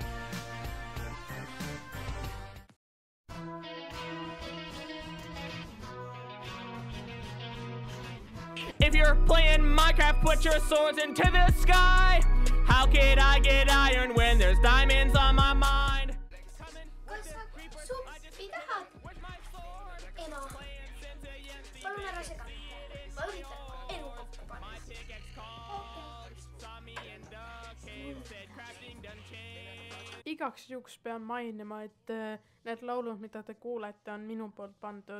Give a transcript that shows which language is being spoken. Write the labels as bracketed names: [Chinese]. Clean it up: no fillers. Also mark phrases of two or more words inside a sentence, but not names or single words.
[English] If you're playing Minecraft, put your swords into the sky. How could I get iron when there's diamonds on my mind? [Estonian] Kas sa suppi tahad? Ema, palun ära sega. Ma üritan elu kokku panna. Igaks juhuks pean mainima, et need laulud, mida te kuulete, on minu poolt pandud.